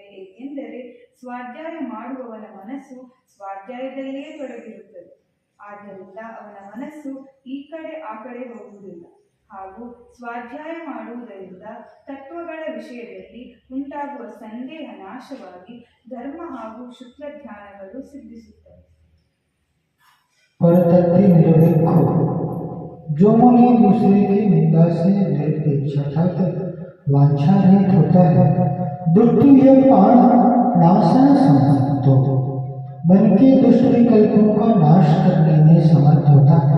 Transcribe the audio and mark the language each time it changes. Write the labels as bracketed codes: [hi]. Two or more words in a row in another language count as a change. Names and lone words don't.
[kn] ಏಕೆಂದರೆ ಸ್ವಾಧ್ಯಾಯ ಮಾಡುವವನ ಮನಸ್ಸು ಸ್ವಾಧ್ಯಾಯದಲ್ಲಿಯೇ ತೊಡಗಿರುತ್ತದೆ. ಆದ್ದರಿಂದ ಅವನ ಮನಸ್ಸು ಈ ಕಡೆ ಆ ಕಡೆ ಹೋಗುವುದಿಲ್ಲ. ಹಾಗೂ ಸ್ವಾಧ್ಯಾಯ ಮಾಡುವುದರಿಂದ ತತ್ವಗಳ ವಿಷಯದಲ್ಲಿ ಉಂಟಾಗುವ ಸಂದೇಹ ನಾಶವಾಗಿ ಧರ್ಮ ಹಾಗೂ ಶುಕ್ಲ ಧ್ಯಾನಗಳು ಸಿದ್ಧಿಸುತ್ತವೆ. [hi] परतत्ति निरपेक्ष जो मुनि दूसरे की निंदा से निरपेक्ष अर्थात वांछा रहित होता है, दुष्ट ये प्राण नाशन समर्थ मन के दुष्ट विकल्पों का नाश करने में समर्थ होता है।